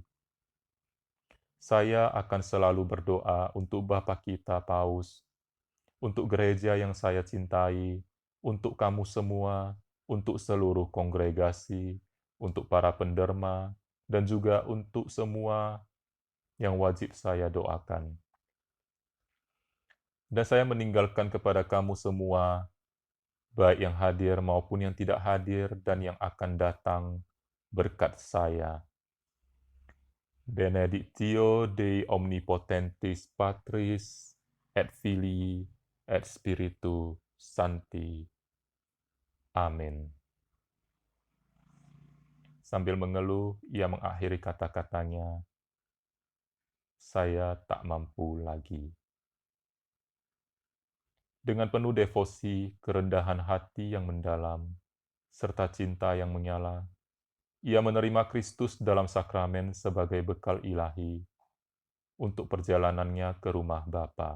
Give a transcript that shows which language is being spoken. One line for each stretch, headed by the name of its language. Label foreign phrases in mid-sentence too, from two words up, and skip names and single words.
Indonesian: Saya akan selalu berdoa untuk Bapa kita Paus, untuk gereja yang saya cintai, untuk kamu semua, untuk seluruh kongregasi, untuk para penderma, dan juga untuk semua yang wajib saya doakan. Dan saya meninggalkan kepada kamu semua baik yang hadir maupun yang tidak hadir dan yang akan datang berkat saya.
Latin: Benedictio Dei omnipotentis Patris et Filii et Spiritu Sancti.
Indonesian: Amin. Sambil mengeluh, ia mengakhiri kata-katanya, "Saya tak mampu lagi." Dengan penuh devosi, kerendahan hati yang mendalam, serta cinta yang menyala, ia menerima Kristus dalam sakramen sebagai bekal ilahi untuk perjalanannya ke rumah Bapa.